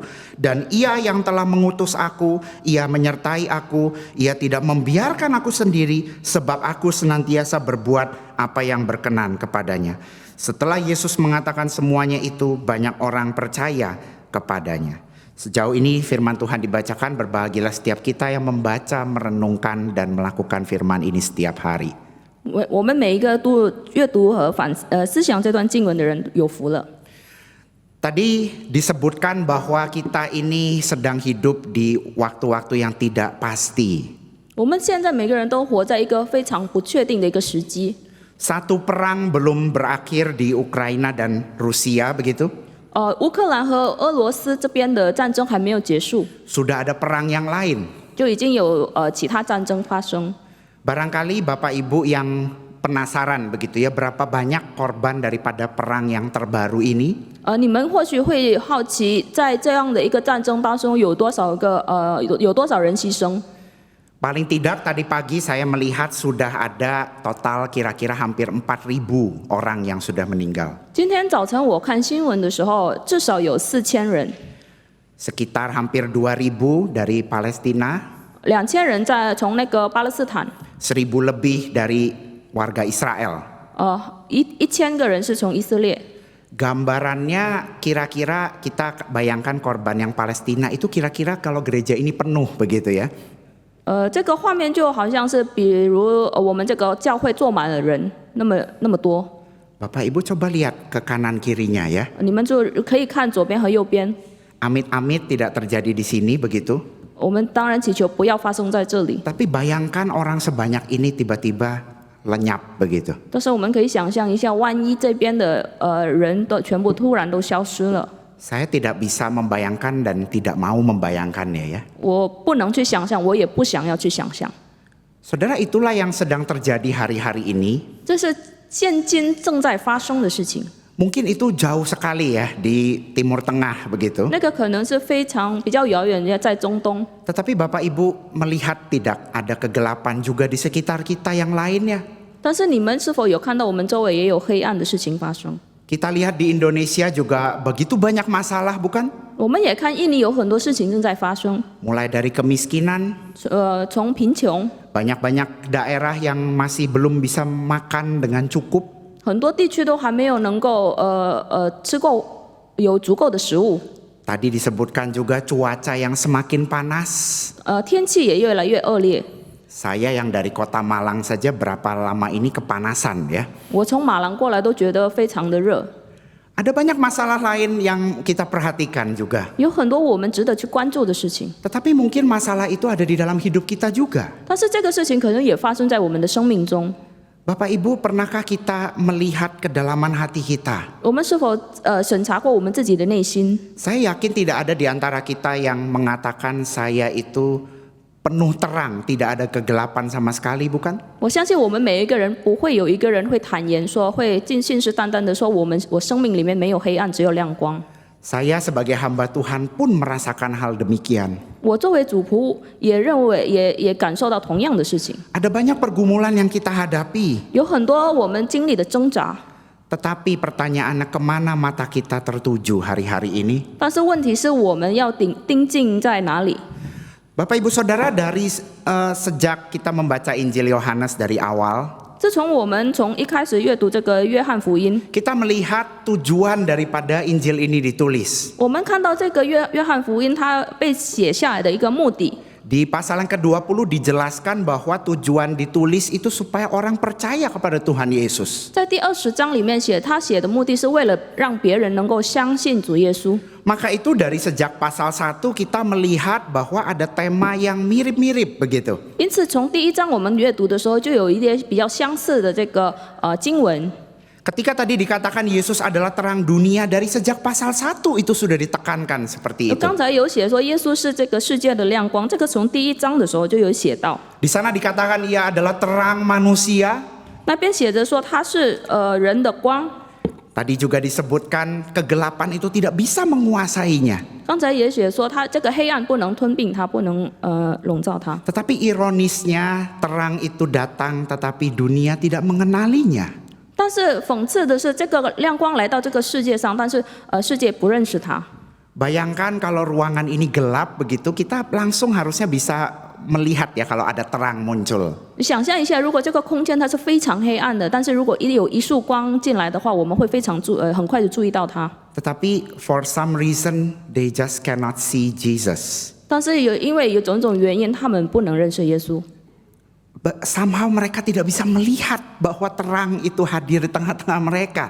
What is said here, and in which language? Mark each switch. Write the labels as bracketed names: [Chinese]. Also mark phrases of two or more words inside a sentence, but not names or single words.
[Indonesian] Dan ia yang telah mengutus aku, ia menyertai aku, ia tidak membiarkan aku sendiri, sebab aku senantiasa berbuat apa yang berkenan kepadanya." Setelah Yesus mengatakan semuanya itu, banyak orang percaya kepadanya. Sejauh ini firman Tuhan dibacakan, berbahagialah setiap kita yang membaca, merenungkan, dan melakukan firman ini setiap hari. [Chinese] 我们每一个都阅读和思想这段经文的人有福了。 [Indonesian] Tadi disebutkan bahwa kita ini sedang hidup di waktu-waktu yang tidak pasti. [Chinese] 我们现在每个人都活在一个非常不确定的一个时机。 [Indonesian] Satu perang belum berakhir di Ukraina dan Rusia begitu. [Chinese] 乌克兰和俄罗斯这边的战争还没有结束， [Indonesian] Sudah ada perang yang lain. [Chinese] 就已经有其他战争发生。 [Indonesian] Barangkali Bapak Ibu yang penasaran begitu ya, berapa banyak korban daripada perang yang terbaru ini? [Chinese] 你们或许会好奇，在这样的一个战争当中，有多少人牺牲？ [Indonesian] Paling tidak tadi pagi saya melihat sudah ada total kira-kira hampir 4.000 orang yang sudah meninggal. [Chinese] 今天早晨我看新闻的时候，至少有4000人， [Indonesian] Sekitar hampir 2.000 dari Palestina, [Chinese] 2000 人从那个巴勒斯坦， [Indonesian] 1.000 lebih dari warga Israel. [Chinese] 1000个人是从以色列。 [Indonesian] Gambarannya kira-kira kita bayangkan korban yang Palestina itu kira-kira kalau gereja ini penuh begitu ya. [Chinese] 这个画面就好像是，比如我们这个教会坐满了人，那么多。 [Indonesian] Bapak Ibu coba lihat ke kanan kirinya ya. [Chinese] 你们就可以看左边和右边。 [Indonesian] Amit-amit tidak terjadi di sini begitu. [Chinese] 我们当然祈求不要发生在这里， [Indonesian] Tapi bayangkan orang sebanyak ini tiba-tiba lenyap begitu. [Chinese] 但是我们可以想象一下，万一这边的人都全部突然都消失了， [Indonesian] Saya tidak bisa membayangkan dan tidak mau membayangkannya ya. [Chinese] 我不能去想象，我也不想要去想象。 [Indonesian] Saudara, itulah yang sedang terjadi hari-hari ini. [Chinese] 这是现今正在发生的事情。 [Indonesian] Mungkin itu jauh sekali ya di Timur Tengah begitu. [Chinese] 那个可能是比较遥远的，在中东。 [Indonesian] Tetapi Bapak Ibu melihat tidak ada kegelapan juga di sekitar kita yang lainnya. [Chinese] 但是你们是否有看到我们周围也有黑暗的事情发生？ [Indonesian] Kita lihat di Indonesia juga begitu banyak masalah bukan? [Chinese] 我们也看印尼有很多事情正在发生， [Indonesian] Mulai dari kemiskinan, [Chinese] 从贫穷， [Indonesian] banyak-banyak daerah yang masih belum bisa makan dengan cukup. [Chinese] 很多地区都还没有能够吃够有足够的食物。 [Indonesian] Tadi disebutkan juga cuaca yang semakin panas. [Chinese] 天气也越来越恶劣。 [Indonesian] Saya yang dari kota Malang saja berapa lama ini kepanasan ya. [Chinese] 我从马兰过来都觉得非常的热， [Indonesian] Ada banyak masalah lain yang kita perhatikan juga. [Chinese] 有很多我们值得去关注的事情。 [Indonesian] Tetapi mungkin masalah itu ada di dalam hidup kita juga. [Chinese] 但是这个事情可能也发生在我们的生命中。 [Indonesian] Bapak Ibu, pernahkah kita melihat kedalaman hati kita? [Chinese] 我们是否审查过我们自己的内心？ [Indonesian] Saya yakin tidak ada di antara kita yang mengatakan saya itu penuh terang, tidak ada kegelapan sama sekali, bukan? [Chinese] 我相信我们每一个人不会有一个人会坦言说，会信誓旦旦的说，我生命里面没有黑暗，只有亮光。 [Indonesian] Saya sebagai hamba Tuhan pun merasakan hal demikian. [Chinese] 我作为主仆也认为也感受到同样的事情。 [Indonesian] Ada banyak pergumulan yang kita hadapi. [Chinese] 有很多我们经历的挣扎， [Indonesian] Tetapi pertanyaannya kemana mata kita tertuju hari-hari ini? [Chinese] 但是问题是我们要盯紧在哪里？ [Indonesian] Bapak Ibu Saudara, dari sejak kita membaca Injil Yohanes dari awal, [Chinese] 自从我们从一开始阅读这个约翰福音， [Indonesian] kita melihat tujuan daripada Injil ini ditulis. [Chinese] 我们看到这个约翰福音它被写下来的一个目的。 [Indonesian] Di pasal yang ke-20 dijelaskan bahwa tujuan ditulis itu supaya orang percaya kepada Tuhan Yesus. [Chinese] 在第20章里面他写的目的是为了让别人能够相信主耶稣。 [Indonesian] Maka itu dari sejak pasal 1 kita melihat bahwa ada tema yang mirip-mirip begitu. [Chinese] 因此从第1章我们阅读的时候，就有一些比较相似的这个经文。 [Indonesian] Ketika tadi dikatakan Yesus adalah terang dunia, dari sejak pasal 1 itu sudah ditekankan seperti itu. [Chinese] 刚才有写说耶稣是这个世界的亮光，这个从第1章的时候就有写到。 [Indonesian] Di sana dikatakan ia adalah terang manusia. [Chinese] 那边写着说他是人的光。 [Indonesian] Tadi juga disebutkan kegelapan itu tidak bisa menguasainya. [Chinese] 刚才也写说他这个黑暗不能吞并他，不能笼罩他。 [Indonesian] Tetapi ironisnya terang itu datang tetapi dunia tidak mengenalinya. [Chinese] 但是讽刺的是，这个亮光来到这个世界上，但是世界不认识他。 [Indonesian] Bayangkan kalau ruangan ini gelap begitu, kita langsung harusnya bisa melihat ya kalau ada terang muncul. [Chinese] 你想象一下，如果这个空间它是非常黑暗的，但是如果有一束光进来的话，我们会很快就注意到它。 [English] Tetapi for some reason they just cannot see Jesus. [Chinese] 但是因为有种种原因，他们不能认识耶稣。 [Indonesian] Somehow mereka tidak bisa melihat bahwa terang itu hadir di tengah-tengah mereka.